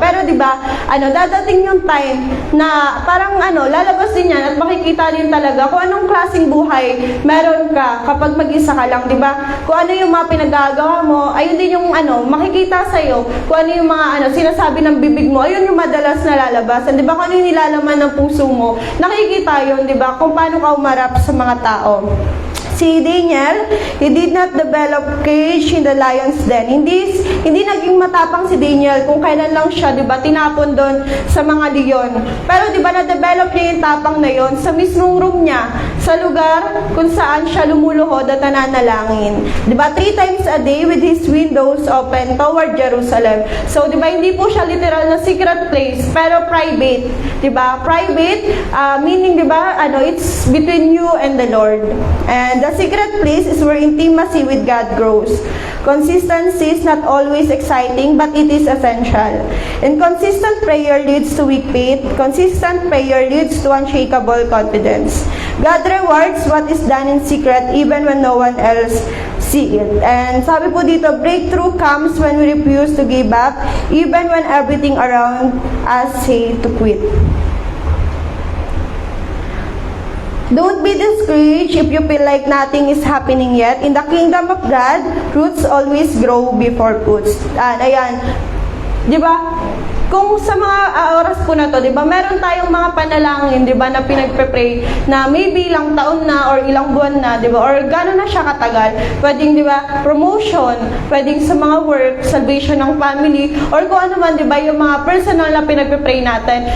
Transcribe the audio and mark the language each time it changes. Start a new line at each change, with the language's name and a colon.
Filipino: Pero di ba, dadating yung time na parang lalabas din yan at makikita din talaga kung anong klaseng buhay meron ka kapag mag-isa ka lang, di ba? Kung ano yung mga pinagagawa mo, ayun din yung makikita sa'yo. Kung ano yung mga sinasabi ng bibig mo, ayun yung madalas na lalabasan. Di ba, kung ano yung nilalaman ng puso mo, nakikita yun, di ba? Kung paano ka umarap sa mga tao.
English: Si Daniel, he did not develop courage in the lion's den.
Filipino: Hindi naging matapang si Daniel kung kailan lang siya, di ba, tinapon doon sa mga leon. Pero di ba, na-develop niya yung tapang na yon sa mismong room niya, sa lugar kung saan siya lumuluhod at nananalangin. Di ba,
English: 3 times a day with his windows open toward Jerusalem.
Filipino: So, di ba, hindi po siya literal na secret place, pero private. Di ba?
English: Private, meaning,
Filipino: di ba,
English: it's between you and the Lord. And the secret place is where intimacy with God grows. Consistency is not always exciting, but it is essential. And consistent prayer leads to weak faith. Consistent prayer leads to unshakable confidence. God rewards what is done in secret even when no one else see it.
Filipino: And sabi po dito,
English: breakthrough comes when we refuse to give up, even when everything around us say to quit. Don't be discouraged if you feel like nothing is happening yet. In the kingdom of God, roots always grow before fruits.
Filipino: Ayan. Di ba? Kung sa mga oras po na to, di ba, meron tayong mga panalangin, di ba, na pinagpe-pray na maybe ilang taon na or ilang buwan na, di ba, or gano'n na siya katagal. Pwedeng, di ba, promotion, pwedeng sa mga work, salvation ng family, or kung ano man, di ba, yung mga personal na pinagpe-pray natin.